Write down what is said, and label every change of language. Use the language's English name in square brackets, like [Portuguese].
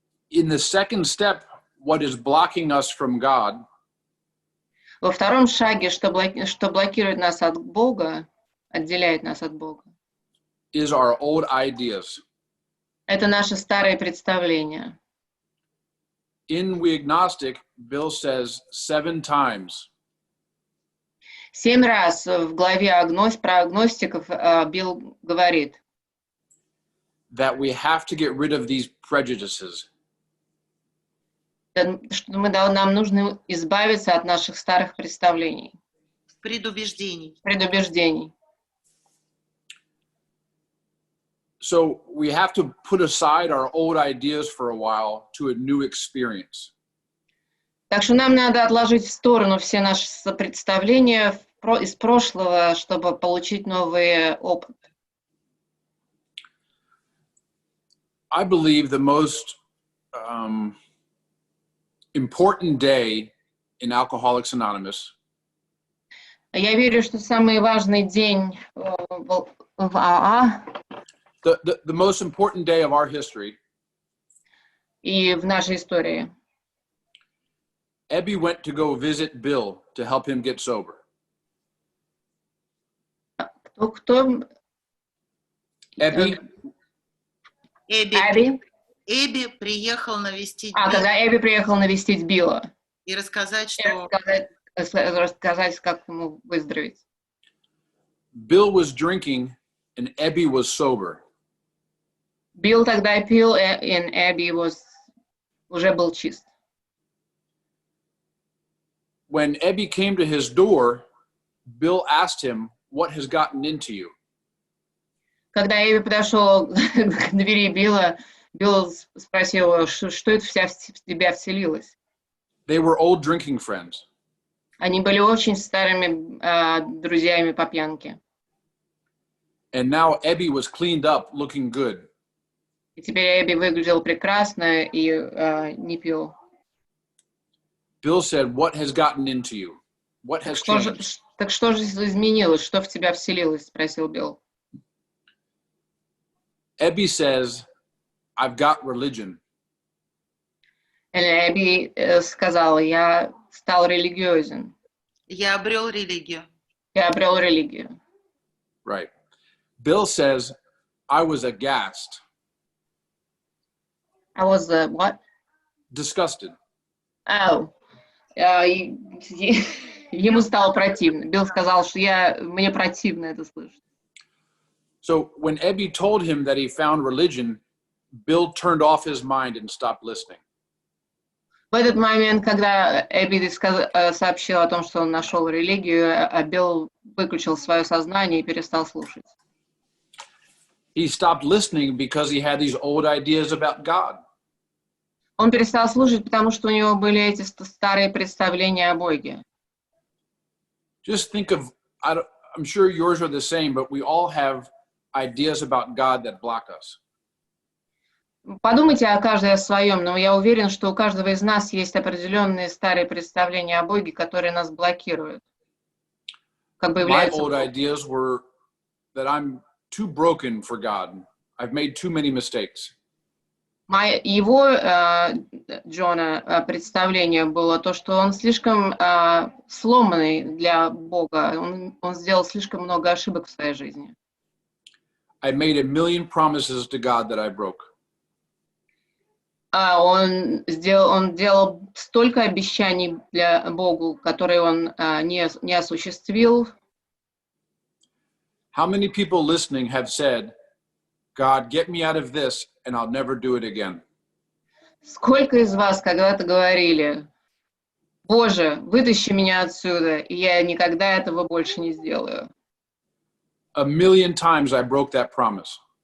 [English] In the second step, what is blocking us from God [Russian] Во втором шаге, что блокирует нас от Бога, отделяет нас от Бога, [English] is our old ideas. [Russian] это наши старые представления. [English] In We Agnostic, Bill says 7 times [Russian] 7 раз в главе про агностиков Билл говорит, [English] that we have to get rid of these prejudices. [Russian] что нам нужно избавиться от наших старых представлений, предубеждений. [English] So we have to put aside our old ideas for a while to a new experience. [Russian] Так что нам надо отложить в сторону все наши представления из прошлого, чтобы получить новый опыт. [English] I believe the most important day in Alcoholics Anonymous [Russian] Я верю, что самый важный день в АА [English] the most important day of our history, [Russian] и в нашей истории. [English] Ebby went to go visit Bill to help him get sober. [Russian] Кто? [English] Ebby [Russian] Эбби приехал навестить когда Эбби приехал навестить Билла. и рассказать, что рассказать, как ему выздороветь. [English] Bill was drinking and Ebby was sober. [Russian] Билл тогда пил, и Эбби уже был чист. [English] When Ebby came to his door, Bill asked him, "What has gotten into you?" [Russian] Когда Эбби подошел к двери Билла, Билл спросил, что это в тебя вселилось. [English] They were old drinking friends. [Russian] Они были очень старыми друзьями по пьянке. [English] And now Ebby was cleaned up, looking good. [Russian] И теперь Эбби выглядел прекрасно и не пил. [English] Bill said, "What has gotten into you? What has changed?" [Russian] Так что же изменилось? Что в тебя вселилось? Спросил Билл. [English] Ebby says, "I've got religion." [Russian] Эбби сказала, я стал религиозен. я обрел религию. Я обрел религию. [English] Right. Bill says, "I was aghast." I was what? Disgusted. [Russian] Oh. Ему стало противно. Билл сказал, что мне противно это слышать. [English] So when Ebby told him that he found religion, Bill turned off his mind and stopped listening. [Russian] В этот момент, когда Эбби сообщил о том, что он нашел религию, Билл выключил свое сознание и перестал слушать. [English] He stopped listening because he had these old ideas about God. [Russian] Он перестал слушать, потому что у него были эти старые представления о Боге. [English] Just think of, I'm sure yours are the same, but we all have ideas about God that block us. [Russian] Подумайте о каждой о своем, но я уверен, что у каждого из нас есть определенные старые представления о Боге, которые нас блокируют. Как бы [English] My [Russian] являются... [English] old ideas were that I'm too broken for God. I've made too many mistakes. [Russian] Его, Джона, представление было то, что он слишком сломанный для Бога. Он сделал слишком много ошибок в своей жизни. [English] I made a million promises to God that I broke. [Russian] Он делал столько обещаний для Богу, которые он не осуществил. [English] How many people listening have said, God, get me out of this and I'll never do it again? [Russian] Сколько из вас когда-то говорили, Боже, вытащи меня отсюда, и я никогда этого больше не сделаю? [English] A million times I broke that promise.